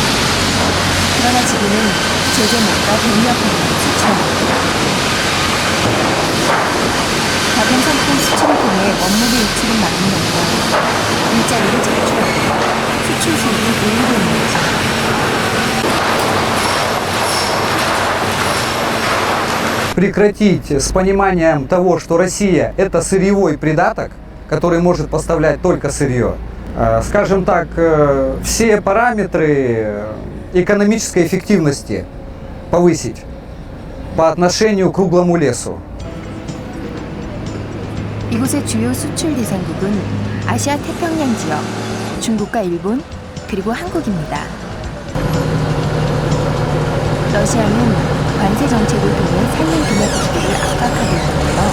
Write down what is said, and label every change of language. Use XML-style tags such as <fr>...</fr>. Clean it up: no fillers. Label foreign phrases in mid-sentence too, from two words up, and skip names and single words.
<ko>그러나 지금은 제재목과 백몇톤을 수출합니다. 가공상품 수출을 통해 원목의 유출을 막는 것과 일자리를 창출하고 수출 수익을 올리고 있는 것입니다.</ko> <ru>прекратить с пониманием того, что Россия – это сырьевой придаток, который может поставлять только сырье. Скажем так, все параметры экономической эффективности повысить по отношению к круглому лесу.</ru> <ko>이곳의 주요 수출 대상국은 아시아 태평양 지역, 중국과 일본, 그리고 한국입니다. 러시아는 관세 정책을 통해 산림 금액 기대를 압박하고 있는데요.</ko>